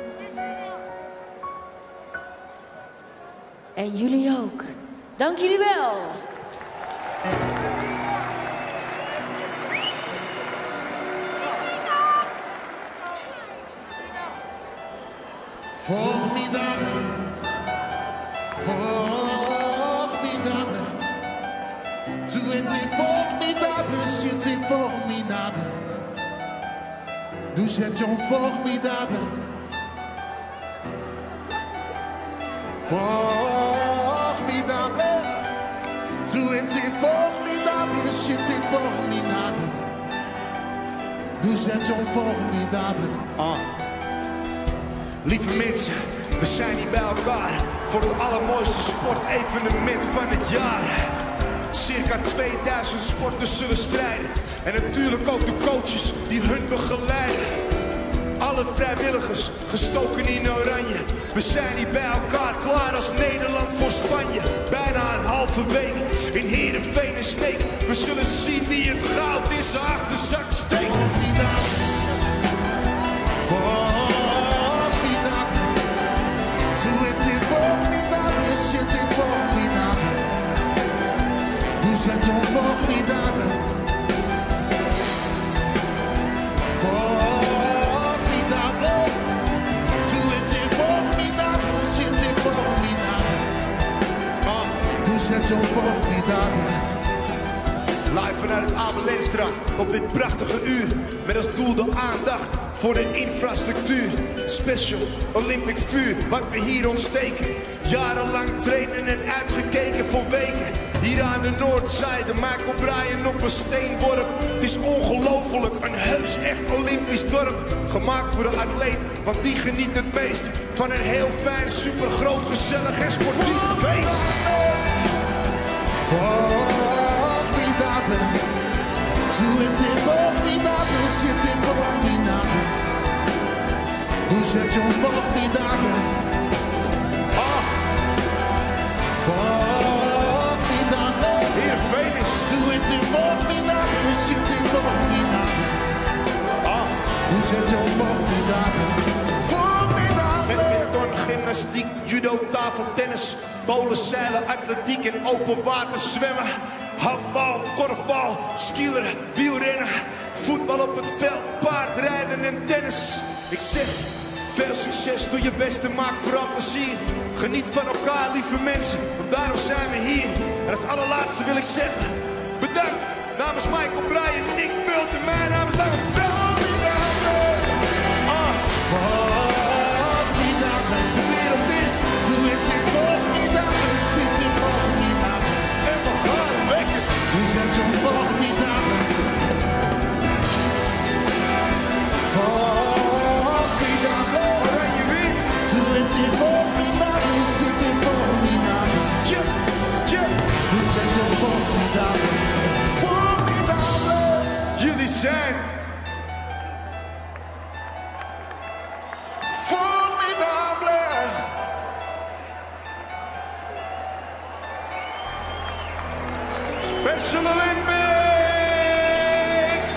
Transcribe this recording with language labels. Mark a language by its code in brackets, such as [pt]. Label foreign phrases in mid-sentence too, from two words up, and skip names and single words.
[nl] En jullie ook. Dank jullie wel. [fr] Formidable, formidable. Tu étais formidable, c'était formidable. Nous étions formidables. Formidable. Tu étais formidable, c'était formidable. Nous étions formidables. [nl] Lieve mensen, we zijn hier bij elkaar voor het allermooiste sportevenement van het jaar. Circa 2000 sporters zullen strijden en natuurlijk ook de coaches die hun begeleiden. Alle vrijwilligers gestoken in oranje. We zijn hier bij elkaar klaar als Nederland voor Spanje. Bijna een halve week in Heerenveen en Sneek. We zullen zien wie het goud in zijn achterzak steekt. [fr] C'était formidable. Nous étions formidables. Formidable. Tout était formidable. C'était formidable. Nous étions formidables. [nl] Live vanuit het Abel Lenstra op dit prachtige uur. Met als doel de aandacht voor de infrastructuur. Special Olympic vuur, wat we hier ontsteken. Jarenlang trainen en uitgekeken voor weken. Hier aan de noordzijde, Michael Bryan op een steenworp. Het is ongelooflijk, een heus echt Olympisch dorp. Gemaakt voor de atleet, want die geniet het meest van een heel fijn, supergroot, gezellig en sportief feest. [fr] Formidable. Tout était formidable, c'était formidable. Nous étions formidables. Formidable. Tout était formidable, c'était formidable. Nous étions formidables. [nl] Met badminton, gymnastiek, judo, tafeltennis, bowlen, zeilen, atletiek en open water zwemmen. Handbal, korfbal, skileren, wielrennen, voetbal op het veld, paardrijden en tennis. Ik zeg, veel succes, doe je best en maak vooral plezier. Geniet van elkaar, lieve mensen, want daarom zijn we hier. En als allerlaatste wil ik zeggen, bedankt namens Michael Bryan, Nick Bult en mijn naam is Lange Veld. De wereld is, [fr] Tout était formidable, c'était formidable. [nl] En we gaan wekken. [fr] Nous étions formidables. Formidable. Tout était formidable, c'était formidable. Nous étions formidables. Formidable. [nl] Jullie zijn formidable. Special Olympics!